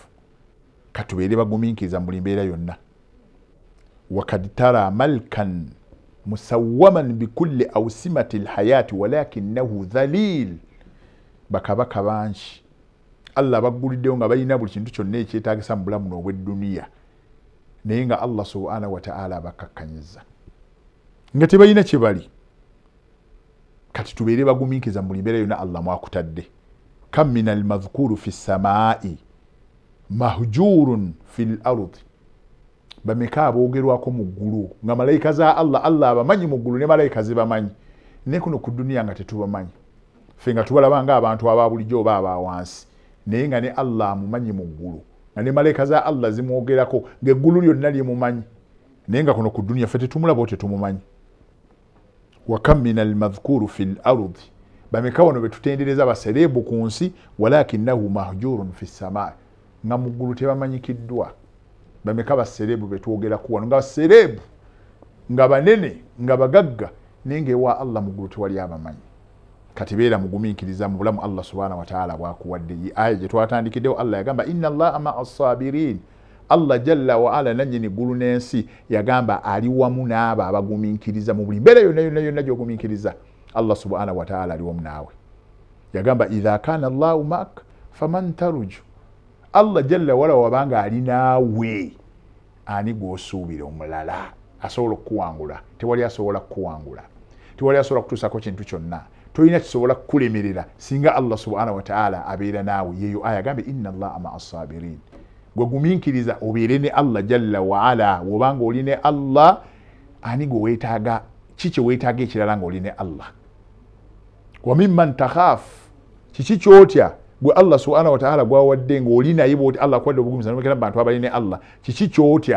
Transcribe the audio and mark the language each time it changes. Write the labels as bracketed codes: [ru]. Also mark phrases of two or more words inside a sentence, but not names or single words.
[lg] Katubeere bagumiikiriza mu buli mbeera yonna. [ar] وقد ترى ملكا مسوما بكل أوسمة الحياة ولكنه ذليل, [lg] bakabaka bangi Allah bagguliddewo nga balina buli kintu kyonna ekyetaagisa mu bulamu n'obw'edduniya naye nga [ar] الله سبحانه وتعالى [lg] abakakkanyiza nga tebalina kye bali. Kati tubeere bagumiikiriza mu buli mbeera yonna Allah mwakutadde. [ar] كم من المذكور في السماء مهجور في الأرض, [lg] bameka aboogerwako mu ggulu nga malayika za Allah abamanyi mu ggulu ne malayika zibamanyi naye kuno ku duniya nga tetubamanyi. Ffe nga tubalaba nga abantu aba bulijjo oba aba wansi naye nga ne Allah amumanyi mu ggulu nga ne malayika za Allah zimwogerako ng'eggulu lyonna limumanyi naye nga kuno ku duniya ffe tetumulaba tetumumanyi. [ar] وكم من المذكور في الأرض, [lg] bameka wano be tutendereza basereebu ku nsi [ar] ولكنه مهجور في السماء, [lg] nga mu ggulu tebamanyikiddwa. Bameka basereebu be twogeraku wano nga basereebu nga banene nga bagagga naye ng'ewa Allah mu ggulu tewali abamanyi. Kati beera mugumiikiriza mu bulamu [ar] الله سبحانه وتعالى [lg] bw'akuwadde. Aya gye twatandikiddewo Allah yagamba [ar] إن الله مع الصابرين, الله جل وعلا [lg] nannyini ggulu n'ensi yagamba ali wamu n'abo abagumiikiriza mu buli mbeera yonna gy'ogumiikiriza. [ar] الله سبحانه وتعالى [lg] ali wamu naawe. Yagamba [ar] إذا كان الله معك فمن ترجو, الله جل وعلا [lg] wabanga ali naawe ani gw'osuubira omulala asobola okukuwangula? Tewali asobola kukuwangula, tewali asobola kutuusako kintu kyonna, tolina kisobola kukulemerera singa [ar] الله سبحانه وتعالى [lg] abeera naawe. Yeyo aya agambe [ar] إن الله مع الصابرين, [lg] gwe gumiikiriza obeere ne [ar] الله جل وعلا. [lg] Wobanga oli ne Allah ani gwe weetaaga, kiki weetaaga ekirala ng'oli ne Allah? [ar] وممن تخاف, [lg] kiki kyotya gwe [ar] الله سبحانه وتعالى [lg] gwawadde ng'oli naye bw'oti Allah akuwadde obugumiza n'omekera mu bantu abali ne Allah, kiki kyotya?